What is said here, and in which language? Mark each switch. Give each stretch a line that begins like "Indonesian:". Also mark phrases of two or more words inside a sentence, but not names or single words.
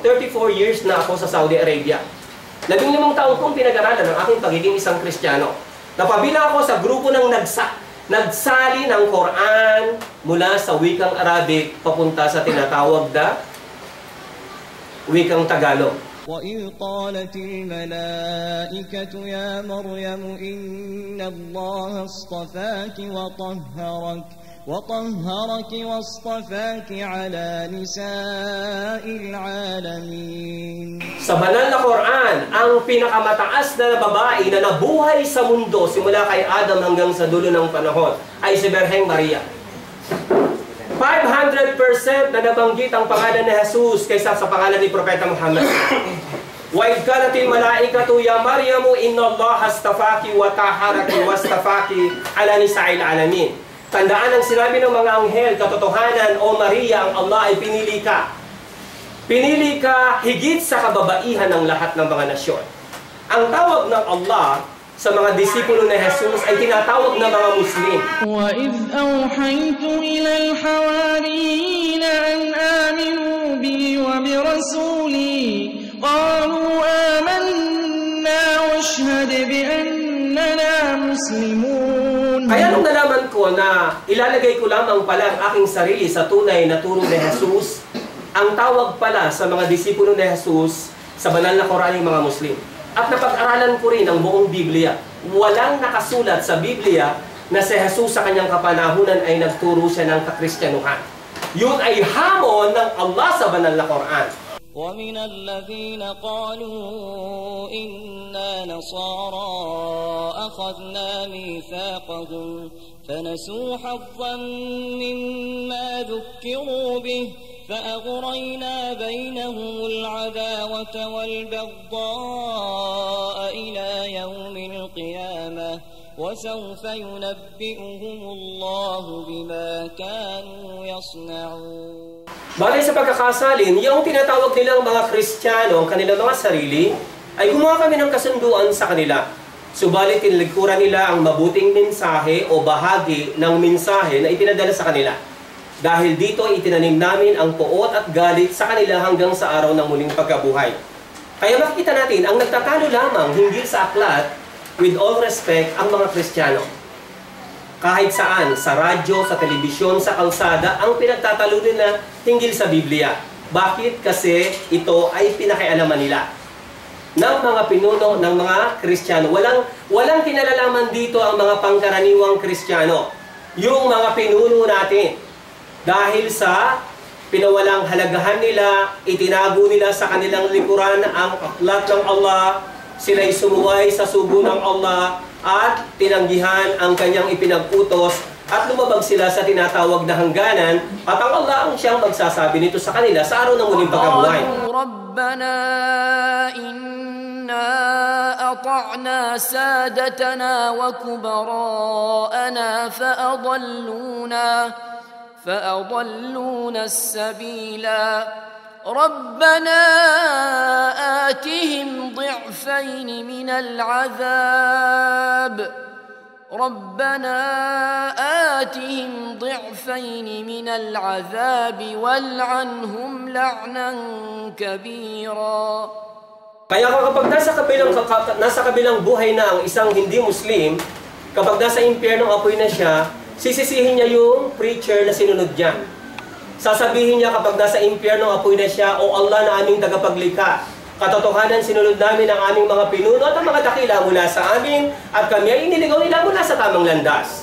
Filipino: 34 years na ako sa Saudi Arabia. 15 taon kong pinag-aralan ang aking pagiging isang Kristiyano. Napabilang ako sa grupo ng nagsali ng Quran mula sa wikang Arabic papunta sa tinatawag na wikang Tagalog.
Arabic: وَإِذْ قَالَتِ الْمَلَائِكَةُ يَا مَرْيَمُ إِنَّ اللَّهَ اصْطَفَاكِ وَطَهَّرَكِ وَاصْطَفَاكِ عَلَى نِسَاءِ الْعَالَمِينَ.
Filipino: Sa banal na Quran, ang pinakamataas na babae na nabuhay sa mundo simula kay Adam hanggang sa dulo ng panahon ay si Birheng Maria. 500% na nabanggit ang pangalan ni Jesus kaysa sa pangalan ni Propeta Muhammad.
Arabic: وَإِذْ قَالَتِ الْمَلَائِكَةُ يَا مَرْيَمُ إِنَّ اللَّهَ اصْطَفَاكِ وَطَهَّرَكِ وَاصْطَفَاكِ عَلَى نِسَاءِ الْعَالَمِينَ.
Filipino: Tandaan ang sinabi ng mga anghel, katotohanan, O Maria, ang Allah ay pinili ka. Pinili ka higit sa kababaihan ng lahat ng mga nasyon. Ang tawag ng Allah sa mga disipulo ni Jesus ay tinatawag na mga Muslim.
Arabic: وَإِذْ أَوْحَيْتُ إِلَى الْحَوَارِيِّينَ أَنْ آمِنُوا بِي وَبِرَسُولِي قَالُوا آمَنَّا وَاشْهَدْ بِأَنَّنَا مُسْلِمُونَ.
Filipino: Kaya nung nalaman ko na ilalagay ko lamang pala ang aking sarili sa tunay na turo ni Jesus, ang tawag pala sa mga disipulo ni Jesus sa banal na Quran yung mga Muslim. At napag-aralan ko rin ang buong Biblia. Walang nakasulat sa Biblia na si Jesus sa kanyang kapanahunan ay nagturo siya ng kakristyanuhan. Yun ay hamon ng Allah sa banal na Quran.
Arabic: وَمِنَ الَّذِينَ قَالُوا إِنَّا نَصَارَى أَخَذْنَا مِيثَاقَهُمْ فَنَسُوا حَظًّا مِّمَّا ذُكِّرُوا بِهِ فأغرينا بينهم العداوة والبغضاء إلى يوم القيامة وسوف ينبئهم الله بما كانوا يصنعون.
Filipino: Bagay sa pagkakasalin, yung tinatawag nilang mga Kristiyano, ang kanilang mga sarili, ay gumawa kami ng kasunduan sa kanila. Subalit tinilikuran nila ang mabuting mensahe o bahagi ng mensahe na ipinadala sa kanila. Dahil dito itinanim namin ang puot at galit sa kanila hanggang sa araw ng muling pagkabuhay. Kaya makikita natin, ang nagtatalo lamang hinggil sa aklat,
English: with all respect,
Filipino: ang mga Kristiyano. Kahit saan, sa radyo, sa telebisyon, sa kalsada, ang pinagtatalo nila hinggil sa Biblia. Bakit? Kasi ito ay pinakialaman nila ng mga pinuno ng mga Kristiyano. Walang kinalalaman dito ang mga pangkaraniwang Kristiyano. Yung mga pinuno natin. Dahil sa pinawalang halagahan nila, itinago nila sa kanilang likuran ang aklat ng Allah, sila'y sumuway sa sugo ng Allah, at tinanggihan ang kanyang ipinag-utos, at lumabag sila sa tinatawag na hangganan, at ang Allah ang siyang magsasabi nito sa kanila sa araw ng muling pagkabuhay.
Arabic: ربنا إنا أطعنا سادتنا وكبراءنا فأضلونا السبيلا ربنا آتهم ضعفين من العذاب والعنهم لعنا كبيرا.
Filipino: Kaya kapag nasa kabilang buhay na ang isang hindi Muslim, kapag nasa impyernong apoy na siya, sisisihin niya yung preacher na sinunod niya. Sasabihin niya kapag nasa impyernong apoy na siya, O Allah na aming tagapaglikha, katotohanan sinunod namin ang aming mga pinuno at ang mga dakila mula sa amin, at kami ay iniligaw nila mula sa tamang landas.